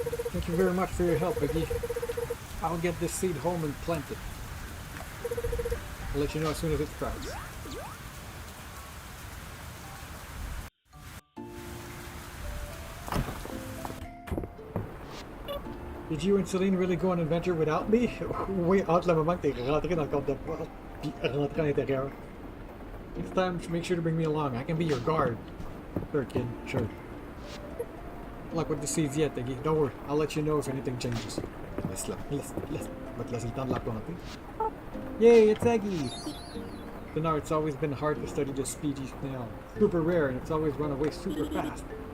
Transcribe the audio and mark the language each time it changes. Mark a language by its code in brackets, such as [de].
[en] Thank you very much for your help, Eggy. I'll get this seed home and plant it. I'll let you know as soon as it sprouts. Did you and Celine really go on an adventure without me? [fr] Oui, entre le moment que t'es rentré dans le compte de porte puis rentré à l'intérieur. [en] Next time, make sure to bring me along. I can be your guard. Sure, kid. Sure. Good luck with the seeds yet, Eggy. Don't worry. I'll let you know if anything changes. [fr] Laisse-la. Va te laisser le temps de la planter. [en] Yay, it's Eggy! But no, it's always been hard to study the speedy snail. Super rare, and it's always run away super fast.